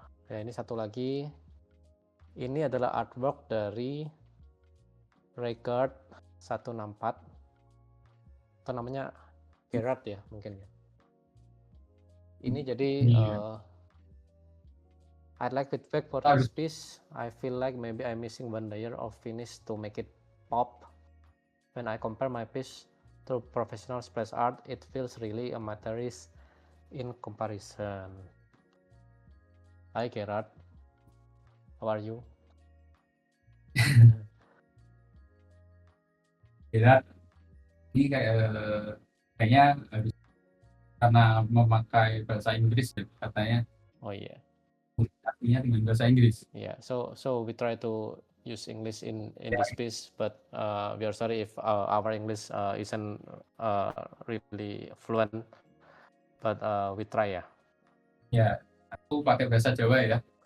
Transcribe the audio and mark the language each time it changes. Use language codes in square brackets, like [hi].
[id] Ya ini satu lagi, ini adalah artwork dari Record 164 atau namanya Gerard ya mungkin ya. Ini jadi [en] I'd like feedback for this piece. I feel like maybe I'm missing one layer of finish to make it pop. When I compare my piece to professional splash art, it feels really amateurish in comparison. Hi Gerard, how are you? [id] Gerard, ini kayaknya harus karena memakai bahasa Inggris ya, katanya. Oh iya. Artinya dengan bahasa Inggris. [en] Yeah, so we try to use English in this piece, but we are sorry if our English isn't really fluent, but we try ya. [id] Ya, aku pakai bahasa Jawa ya.